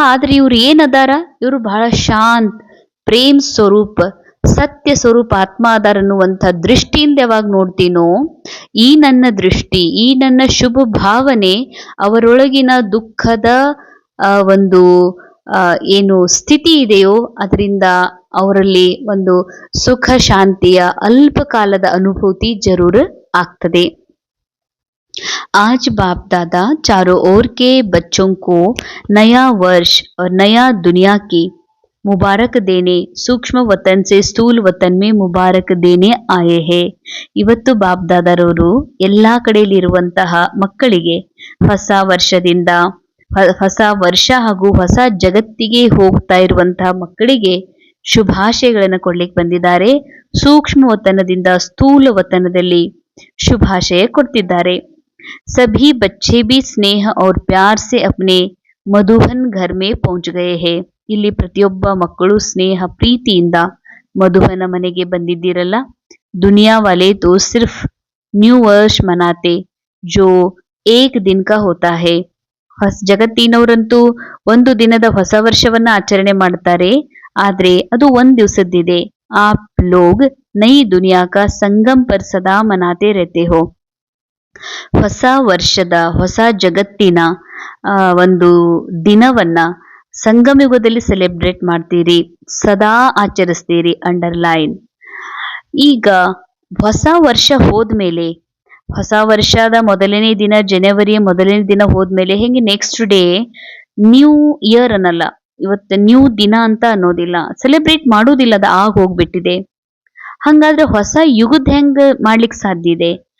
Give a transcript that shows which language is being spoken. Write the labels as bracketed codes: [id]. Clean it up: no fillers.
[kn] ಆದ್ರೆ ಇವ್ರು ಏನದಾರ? ಇವ್ರು ಬಹಳ ಶಾಂತ್, ಪ್ರೇಮ್ ಸ್ವರೂಪ, ಸತ್ಯ ಸ್ವರೂಪ ಆತ್ಮ ಅದಾರ ಅನ್ನುವಂಥ ದೃಷ್ಟಿಯಿಂದ ಯಾವಾಗ ನೋಡ್ತೀನೋ, ಈ ನನ್ನ ದೃಷ್ಟಿ, ಈ ನನ್ನ ಶುಭ ಭಾವನೆ ಅವರೊಳಗಿನ ದುಃಖದ ಒಂದು ಏನು ಸ್ಥಿತಿ ಇದೆಯೋ ಅದರಿಂದ ಅವರಲ್ಲಿ ಒಂದು ಸುಖ ಶಾಂತಿಯ ಅಲ್ಪ ಕಾಲದ ಅನುಭೂತಿ ಜರೂರ್ ಆಗ್ತದೆ. [hi] आज बाप दादा चारों ओर के बच्चों को नया वर्ष और नया दुनिया की मुबारक देने सूक्ष्म वतन से स्थूल वतन में मुबारक देने आए हैं. [kn] ಇವತ್ತು ಬಾಪ್ ದಾದಾರವರು ಎಲ್ಲಾ ಕಡೆಯಲ್ಲಿರುವಂತಹ ಮಕ್ಕಳಿಗೆ ಹೊಸ ವರ್ಷದಿಂದ, ಹೊಸ ವರ್ಷ ಹಾಗೂ ಹೊಸ ಜಗತ್ತಿಗೆ ಹೋಗ್ತಾ ಇರುವಂತಹ ಮಕ್ಕಳಿಗೆ ಶುಭಾಶಯಗಳನ್ನು ಕೊಡ್ಲಿಕ್ಕೆ ಬಂದಿದ್ದಾರೆ. ಸೂಕ್ಷ್ಮ ವತನದಿಂದ ಸ್ಥೂಲ ವತನದಲ್ಲಿ ಶುಭಾಶಯ ಕೊಡ್ತಿದ್ದಾರೆ. [hi] सभी बच्चे भी स्नेह और प्यार से अपने मधुबन घर में पहुंच गए हैं. [kn] ಇಲ್ಲಿ ಪ್ರತಿಯೊಬ್ಬ ಮಕ್ಕಳು ಸ್ನೇಹ ಪ್ರೀತಿಯಿಂದ ಮಧುಬನ ಮನೆಗೆ ಬಂದಿದ್ದೀರಲ್ಲ. [hi] दुनिया वाले तो सिर्फ न्यू वर्ष मनाते जो एक दिन का होता है. [kn] ಜಗತ್ತಿನವರಂತೂ ಒಂದು ದಿನದ ಹೊಸ ವರ್ಷವನ್ನ ಆಚರಣೆ ಮಾಡ್ತಾರೆ, ಆದ್ರೆ ಅದು ಒಂದ್ ದಿವಸದ್ದಿದೆ. [hi] आप लोग नई दुनिया का संगम पर सदा मनाते रहते हो. [kn] ಹೊಸ ವರ್ಷದ, ಹೊಸ ಜಗತ್ತಿನ ಒಂದು ದಿನವನ್ನ ಸಂಗಮಯುಗದಲ್ಲಿ ಸೆಲೆಬ್ರೇಟ್ ಮಾಡ್ತೀರಿ, ಸದಾ ಆಚರಿಸ್ತೀರಿ. ಅಂಡರ್ಲೈನ್. ಈಗ ಹೊಸ ವರ್ಷ ಹೋದ್ಮೇಲೆ, ಹೊಸ ವರ್ಷದ ಮೊದಲನೇ ದಿನ, ಜನವರಿಯ ಮೊದಲನೇ ದಿನ ಹೋದ್ಮೇಲೆ ಹೆಂಗೆ ನೆಕ್ಸ್ಟ್ ಡೇ ನ್ಯೂ ಇಯರ್ ಅನ್ನಲ್ಲ, ಇವತ್ತು ನ್ಯೂ ದಿನ ಅಂತ ಅನ್ನೋದಿಲ್ಲ, ಸೆಲೆಬ್ರೇಟ್ ಮಾಡೋದಿಲ್ಲ, ಅದು ಹೋಗ್ಬಿಟ್ಟಿದೆ. ಹಂಗಾದ್ರೆ ಹೊಸ ಯುಗದ ಹೆಂಗ್ ಮಾಡ್ಲಿಕ್ಕೆ ಸಾಧ್ಯ ಇದೆ?